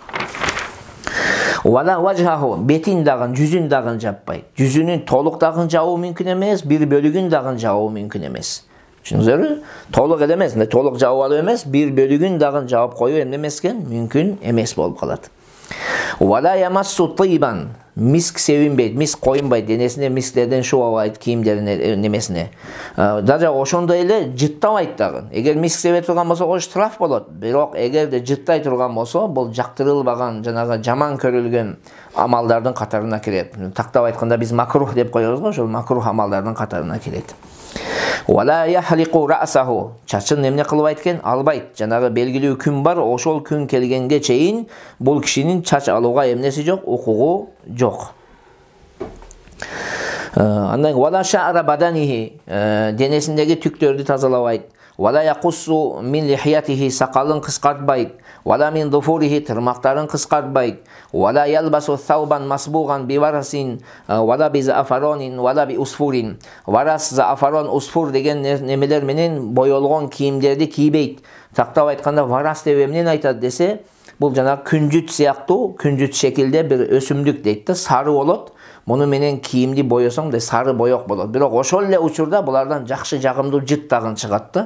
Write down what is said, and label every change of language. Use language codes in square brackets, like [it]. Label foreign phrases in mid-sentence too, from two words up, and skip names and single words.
[ar] ولا وجهه, [ky] бетин дагын, жүзүн дагын жаппайт. Жүзүнүн толук дагын жабуу мүмкүн эмес, бир бөлүгүн дагын жабуу мүмкүн эмес. Түшүндүңүзбү? Толук эле эмес, толук жабып алуу эмес, бир бөлүгүн дагын жабып коюу эмне эмескен? Мүмкүн эмес болуп калат. [ar] ولا يمس طيبا, [ky] миск себинбейт, миск коюнбайт, денесине мисктерден шубабайт кийимдерин немесине. Даже ошондой эле жыттабайт дагы. Эгер миск себе турган болсо, ошо штраф болот. Бирок эгерде жыттай турган болсо, бул жактырылбаган, жанагы жаман көрүлгөн амалдардын катарына кирет. Тактап айтканда биз макрух деп коебуз го, ошол макрух амалдардын катарына кирет. [ar] ولا يحلق رأسه, [ky] чачын эмне кылбайт экен? Албайт. Жанагы белгилүү күн бар, ошол күн келгенге чейин бул кишинин чач алууга эмнеси жок, укугу жок. Андан [ar] ولا شعر بدنه, [ky] денесиндеги түктөрдү тазалабайт. [ar] ولا يقص من لحيته, [ky] сакалын кыскартпайт. [ar] ولا من ظفره, [ky] тырмактарын кыскартпайт. [ar] ولا يلبس ثوبا مصبوغا بورس ولا بزعفران ولا بعصفر. [ky] Варас, заафарон, усфур деген немелер менен боёлгон кийимдерди кийбейт. Тактап айтканда варас деп эмнени айтат десе, бул жанагы күнжүт сыяктуу, күнжүт шекилде бир өсүмдүк дейт да, сары болот. Муну менен кийимди боёсоң да сары боёк болот. Бирок ошол эле учурда булардан жакшы жагымдуу жыт дагы чыгат да.